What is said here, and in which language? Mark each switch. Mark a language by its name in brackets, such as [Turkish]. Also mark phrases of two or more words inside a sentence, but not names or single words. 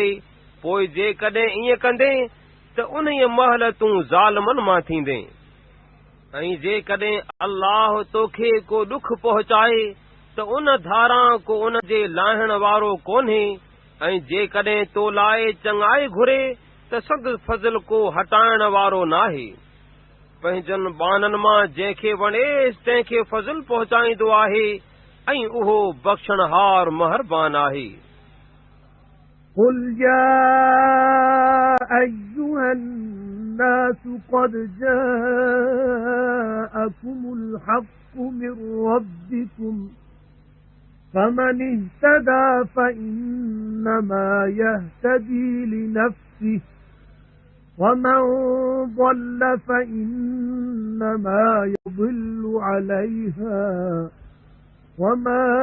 [Sindhi] पोइ जेकॾहिं ईअं कंदे त उन महिल तूं ज़ालिमनि मां थींदे ऐं जेकॾहिं अल्लाह तोखे को ॾुख पहुचाए त उन धारां को उन जे लाहिण वारो कोन्हे ऐं जेकॾहिं तो लाइ चङाई घुरे त सद फज़ल को हटाइण वारो नाहे। पंहिंजनि बाननि मां जंहिंखे वणेसि तंहिंखे फज़ल पहुचाईंदो आहे ऐं उहो बख़्शणहार महिरबान आहे। [Arabic] قُلْ يَا أَيُّهَا النَّاسُ قَدْ جَاءَكُمُ الْحَقُّ مِنْ رَبِّكُمْ فَمَنِ اهْتَدَى فَإِنَّمَا يَهْتَدِي لِنَفْسِهِ ومن ضل فإنما يضل عليها وما